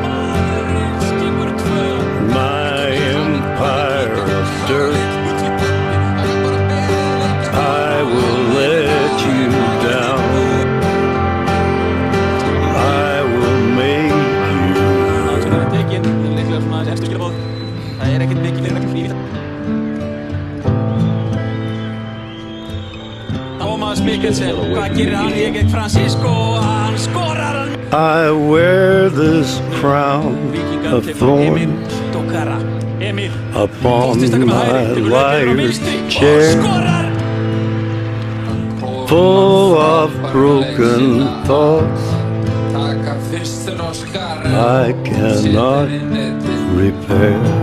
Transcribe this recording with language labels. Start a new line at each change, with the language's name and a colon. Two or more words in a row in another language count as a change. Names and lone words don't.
English: My empire of dirt, I will let you down. I will make you
Icelandic: Thomas Mikkelsen, hvað gerir hann? Ég gegn Francisco, hann skorar hann.
English: I wear this crown of thorns upon my life's chair, full of broken thoughts I cannot repair.